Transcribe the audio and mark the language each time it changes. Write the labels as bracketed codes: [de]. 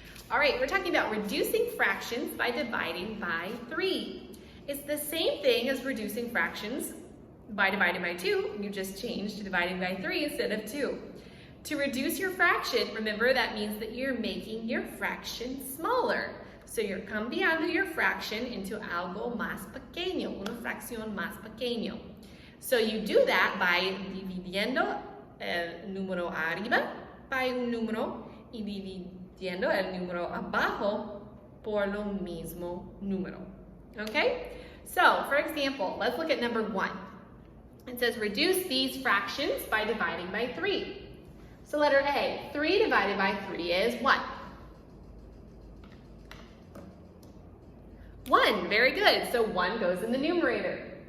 [en] All right, we're talking about reducing fractions by dividing by 3. It's the same thing as reducing fractions by dividing by 2. You just changed to dividing by 3 instead of 2. To reduce your fraction, remember that means that you're making your fraction smaller. So you're [es] cambiando [en] your fraction into [es] algo más pequeño, una fracción más pequeño. [en] So you do that by [es] dividiendo el número arriba [en] by [es] un número y dividiendo el número abajo por lo mismo número. [en] Okay? So, for example, let's look at number 1. It says reduce these fractions by dividing by 3. So letter A, 3 divided by 3 is what? 1, very good. So 1 goes in the numerator.